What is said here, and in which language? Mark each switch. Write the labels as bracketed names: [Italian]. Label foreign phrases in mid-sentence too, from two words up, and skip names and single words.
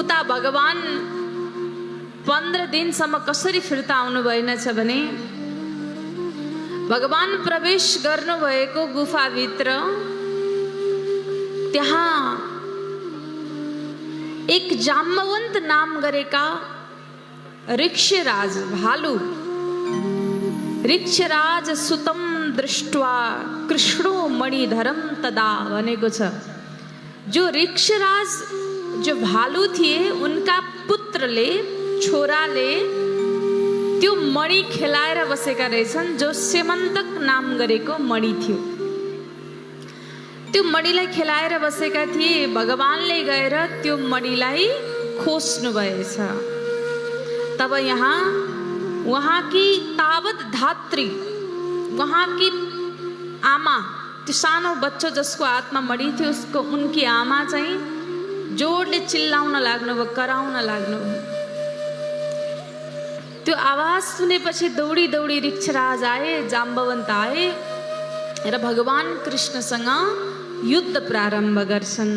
[Nepali] उता भगवान 15 दिनसम्म कसरी फिर्ता आउनु भएनछ भने भगवान प्रवेश गर्नुभएको गुफाभित्र त्यहाँ एक जाम्बवन्त नाम गरेका ऋक्षराज भालु [Sanskrit] ऋक्षराज सुतम दृष्ट्वा कृष्णो मणिधरम तदा [Nepali] भनेको छ। जो ऋक्षराज जो भालु थिए उनका पुत्रले छोराले त्यो मणि खेलाएर बसेका रहेछन्, जो सेमन्तक नाम गरेको मणि थियो। त्यो मणिलाई खेलाएर बसेका थिए। भगवानले गएर त्यो मणिलाई खोज्नु भएछ। तब यहाँ वहाँकी तावत धात्री, वहाँकी आमा, त्यो सानो बच्चो जसको हातमा मणि थियो उसको उनकी आमा चाहिँ जोडले चिल्लाउन लाग्नुभयो, कराउन लाग्नुभयो। त्यो आवाज सुनेपछि दौडी दौडी ऋक्षराज आए, जाम्बवन्त आए र भगवान कृष्णसँग युद्ध प्रारम्भ गर्छन्।